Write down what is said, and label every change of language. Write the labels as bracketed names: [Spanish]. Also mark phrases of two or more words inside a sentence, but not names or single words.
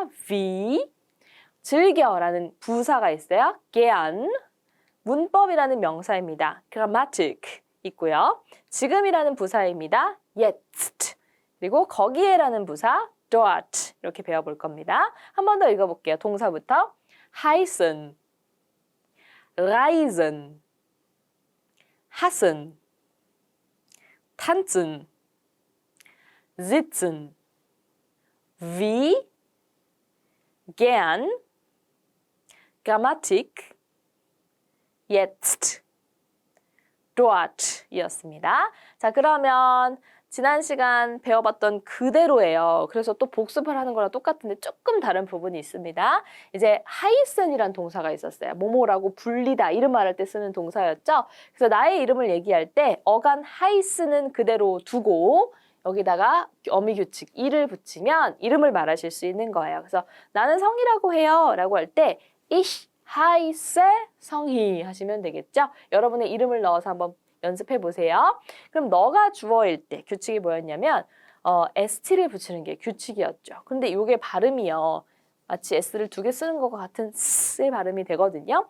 [Korean] wie, 즐겨라는 부사가 있어요. gern, 문법이라는 명사입니다. grammatic 있고요. 지금이라는 부사입니다. jetzt, 그리고 거기에라는 부사 dort 이렇게 배워볼 겁니다. 한 번 더 읽어볼게요. 동사부터 [German] heißen, reisen, hassen, tanzen, sitzen, wie, gern, Grammatik, jetzt, dort [Korean] 이었습니다. 자, 그러면 지난 시간 배워봤던 그대로예요. 그래서 또 복습을 하는 거랑 똑같은데 조금 다른 부분이 있습니다. 이제 heißen이란 동사가 있었어요. 뭐뭐라고 불리다, 이름 말할 때 쓰는 동사였죠. 그래서 나의 이름을 얘기할 때 어간 heißen은 그대로 두고 여기다가 어미 규칙 이를 붙이면 이름을 말하실 수 있는 거예요. 그래서 나는 성이라고 해요 라고 할 때 [German] ich heiße [Korean] 성희 하시면 되겠죠. 여러분의 이름을 넣어서 한번 연습해 보세요. 그럼 너가 주어일 때 규칙이 뭐였냐면 st를 붙이는 게 규칙이었죠. 근데 이게 발음이요. 마치 s를 2개 쓰는 것과 같은 s의 발음이 되거든요.